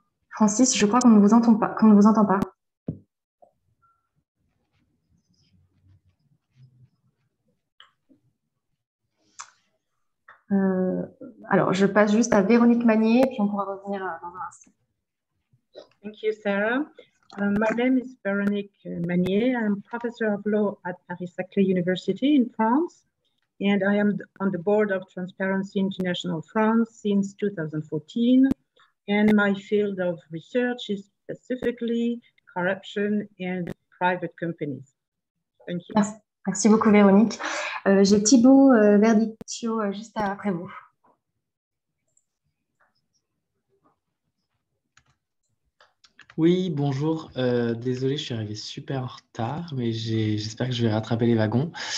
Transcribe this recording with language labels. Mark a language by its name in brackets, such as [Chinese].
[French] Francis, je crois qu'on ne vous entend pas. Alors, je passe juste à Véronique Magnier, puis on pourra revenir dans un instant. [English] Thank you, Sarah. My name is Véronique Magnier. I'm professor of law at Paris-Saclay University in France, and I am on the board of Transparency International France since 2014. And my field of research is specifically corruption and private companies. Thank you. [French] Merci beaucoup, Véronique. J'ai Thibaut Verdicchio juste après vous. Oui, bonjour. Désolé, je suis arrivé super en retard, mais j'espère que je vais rattraper les wagons.